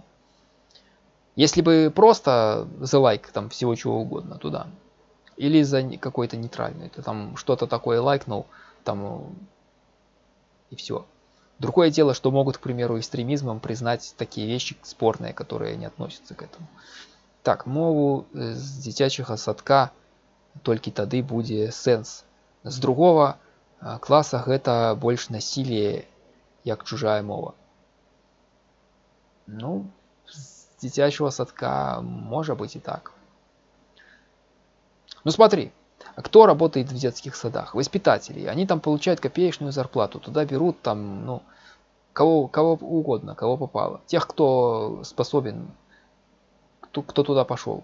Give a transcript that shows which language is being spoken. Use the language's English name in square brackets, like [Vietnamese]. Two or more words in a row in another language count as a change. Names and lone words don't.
[Russian] Если бы просто за лайк там всего чего угодно туда. Или за какой-то нейтральный. Ты там что-то такое лайкнул, там и все. Другое дело, что могут, к примеру, экстремизмом признать такие вещи спорные, которые не относятся к этому. [Belarusian] Так, мову з дзіцячага садка толькі тады будзе сэнс. З другого класа гэта больш насилие, як чужая мова. [Russian] Ну, с [Belarusian] дзіцячего садка [Russian] может быть и так. Ну смотри, кто работает в детских садах? Воспитатели. Они там получают копеечную зарплату. Туда берут там, ну, кого угодно, кого попало. Тех, кто способен, кто туда пошел.